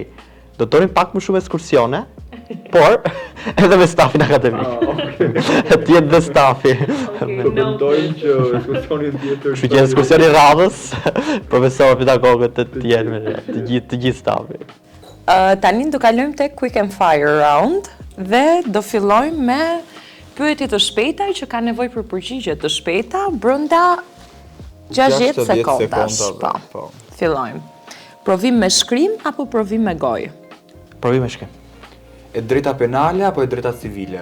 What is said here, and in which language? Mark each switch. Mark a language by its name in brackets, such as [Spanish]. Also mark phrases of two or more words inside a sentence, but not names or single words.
[Albanian] Do të tonim pak më shumë ekskursione, por edhe me stafin akademik. Të jetë dhe stafi. Do mendojnë që ekskursionin tjetër. Kështu që ekskursioni radhës, profesorë, pedagogët të jenë të gjithë stafi. Tani do kalojmë tek [English] quick and fire round [Albanian] dhe do fillojmë me pyetje të shpejta që kanë nevojë për përgjigje të shpejta brenda 60 sekondash. Po. Fillojmë. Provim me shkrim apo provim me gojë? Provim me shkrim. E drejta penale apo e drejta civile?